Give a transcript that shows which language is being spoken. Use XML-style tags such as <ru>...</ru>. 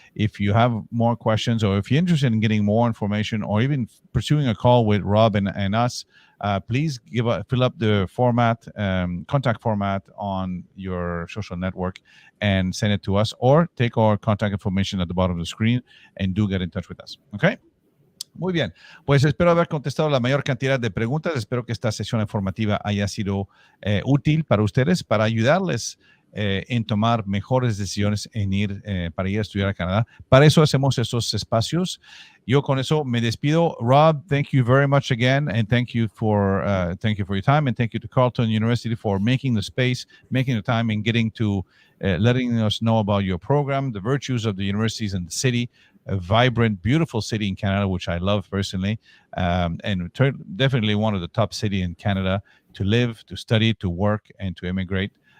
<en>If you have more questions, or if you're interested in getting more information, or even pursuing a call with Rob and us, please fill up the format, contact format on your social network, and send it to us, or take our contact information at the bottom of the screen and do get in touch with us. Okay.</en> <es>Muy bien, pues espero haber contestado la mayor cantidad de preguntas. Espero que esta sesión informativa haya sido útil para ustedes, para ayudarles en tomar mejores decisiones para ir a estudiar a Canadá. Para eso hacemos estos espacios. Yo con eso me despido.</es> <en>Rob, thank you very much again, and thank you for your time, and thank you to Carleton University for making the space, making the time, and getting to letting us know about your program, the virtues of the universities and the city. A vibrant, beautiful city in Canada, which I love personally, and definitely one of the top cities in Canada to live, to study, to work, and to immigrate.</en>